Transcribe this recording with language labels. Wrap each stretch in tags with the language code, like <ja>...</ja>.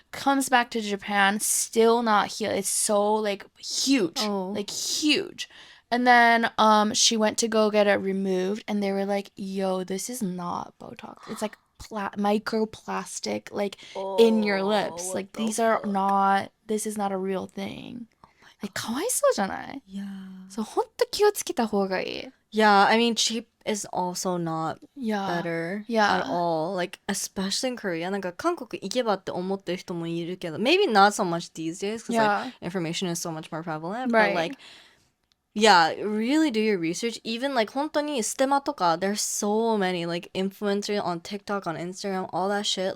<en>Comes back to Japan, still not healed. It's so like huge, like huge. And then she went to go get it removed and they were like, yo, this is not Botox. It's like microplastic like in your lips. Like this is not a real thing.</en> <ja>Like かわいそうじゃない?</ja> <en>Yeah.</en> <ja>そう、ほんと気をつけた方がいい。</ja> <en>Yeah, I mean, cheap is also not Yeah. better Yeah. at all. Like, especially in Korea.</en> <ja>なんか韓国行けばって思ってる人もいるけど、</ja> <en>maybe not so much these days because like information is so much more prevalent. Right. But like, yeah, really do your research. Even like</en> <ja>本当にステマとか,</ja> <en>there's so many like influencers on TikTok, on Instagram, all that shit.</en>